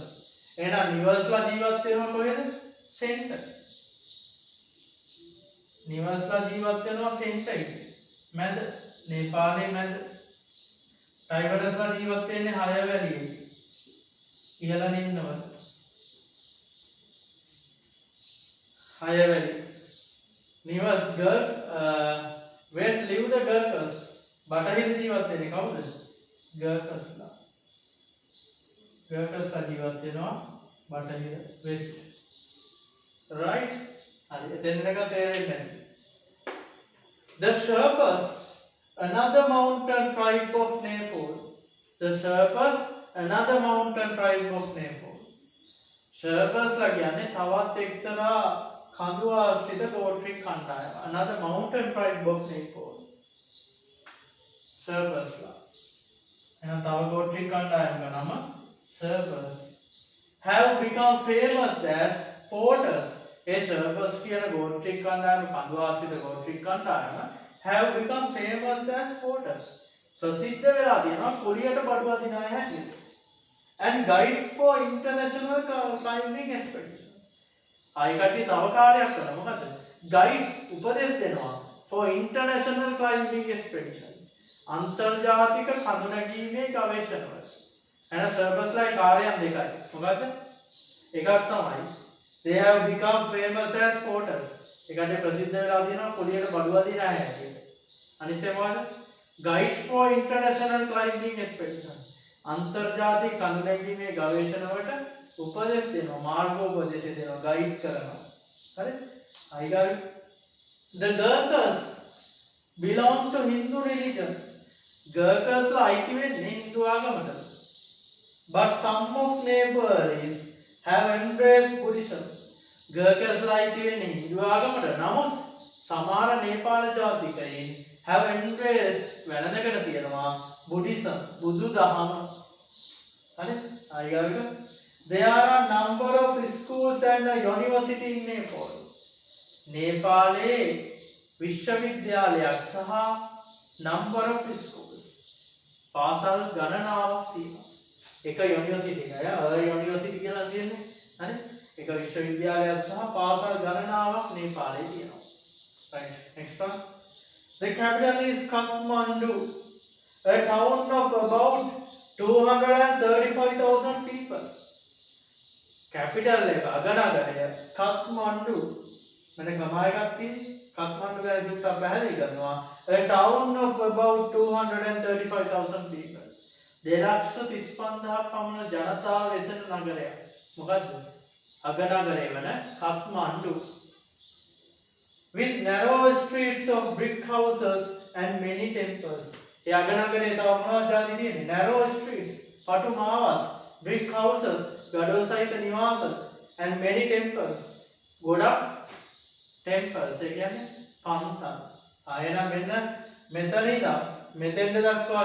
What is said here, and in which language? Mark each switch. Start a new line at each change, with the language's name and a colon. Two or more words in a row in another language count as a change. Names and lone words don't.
Sinhala: එහෙනම් නිවර්ස්ලා ජීවත් වෙනවා කොහෙද? සෙන්ටර්. නිවර්ස්ලා ජීවත් වෙනවා සෙන්ටර් එකේ. මැද නේපාලයේ මැද. ටයිබටස්ලා ජීවත් වෙන්නේ හයර් වැලියේ. ඉහළ නිම්නවල.
English: higher valley. Nivas west live the Gurkhas.
Sinhala: බටහිර ජීවත් වෙන්නේ කවුද? Gurkhasලා. Gurkhasලා ජීවත් වෙනවා බටහිර west. Right? හරි එතන එක තේරෙන්නේ.
English: The Sherpas, another mountain tribe of Nepal. The Sherpas, another mountain tribe of Nepal.
Sinhala: Sherpasලා කියන්නේ තවත් එක්තරා කඳු ආශ්‍රිත ගෝත්‍රික කණ්ඩායම.
English: Another mountain tribe of Nepal.
Sinhala: Sherpasලා. එහෙනම් තව ගෝත්‍රික කණ්ඩායමක නම Sherpas.
English: Have become famous as porters.
Sinhala: ඒ Sherpas කියන ගෝත්‍රික කණ්ඩායම කඳු ආශ්‍රිත ගෝත්‍රික කණ්ඩායම
English: have become famous as porters.
Sinhala: ප්‍රසිද්ධ වෙලා තියෙනවා කුලියට බඩු අදින අය හැටියට.
English: And guides for international climbing expeditions.
Sinhala: ආයි කටි තව කාර්යයක් කරනවා මොකද? Guides උපදෙස් දෙනවා
English: for international climbing expeditions.
Sinhala: අන්තර්ජාතික කඳු නැගීමේ ගවේෂණ වලට. එහෙනම් Sherpasලා කාර්යයන් දෙකයි. මොකද්ද? එකක් තමයි
English: they have become famous as porters.
Sinhala: ඒකට ප්‍රසිද්ධ වෙලා තියෙනවා කුලියට බඩු අදින අය හැටියට. අනිත් එක මොකද්ද?
English: Guides for international climbing expeditions.
Sinhala: අන්තර්ජාතික කඳු නැගීමේ ගවේෂණ වලට උපදෙස් දෙනවා මාර්ගෝපදේශ දෙනවා ගයිඩ් කරනවා.
English: හරි? අයිගල් the Gurkhas belong to Hindu religion.
Sinhala: Gurkhasලා අයිති වෙන්නේ හින්දු ආගමට.
English: But some of Nepalese have embraced Buddhism.
Sinhala: Gurkhasලා අයිති වෙන්නේ හින්දු ආගමට. නමුත් සමහර නේපාල ජාතිකයින්
English: have embraced
Sinhala: වෙනදකට තියෙනවා Buddhism බුදු දහම. හරි?
English: අයිගල් there are a number of schools and a university in Nepal.
Sinhala: නේපාලයේ විශ්වවිද්‍යාලයක් සහ
English: number of schools
Sinhala: පාසල් ගණනාවක් තියෙනවා. එක යුනිවර්සිටි එකයි යුනිවර්සිටි කියලා තියෙන්නේ. හරි? එක විශ්වවිද්‍යාලයක් සහ පාසල් ගණනාවක් නේපාලයේ තියෙනවා.
English: Right. Next one. The capital is Kathmandu, a town of about 235,000 people.
Sinhala: Capital එක අගනගරය කත්මණ්ඩු මම ගමා එකක් තියෙන්නේ කත්මණ්ඩු ගැන සුට්ටක් පැහැදිලි කරනවා
English: a town of about 235,000 people
Sinhala: 2,35,000ක් පමණ ජනතාව වෙසෙන නගරයක් මොකද්ද අගනගරය වන කත්මණ්ඩු
English: with narrow streets of brick houses and many temples
Sinhala: ඒ අගනගරේ තව මොනවද තියෙන්නේ
English: narrow streets
Sinhala: පටු මාවත්
English: brick houses ගඩොල්
Sinhala: සහිත නිවාස
English: and many temples
Sinhala: ගොඩක් temples ඒ කියන්නේ පන්සල් ආයෙනම් මෙන්න මෙතන ඉඳන් මෙතෙන්ට දක්වා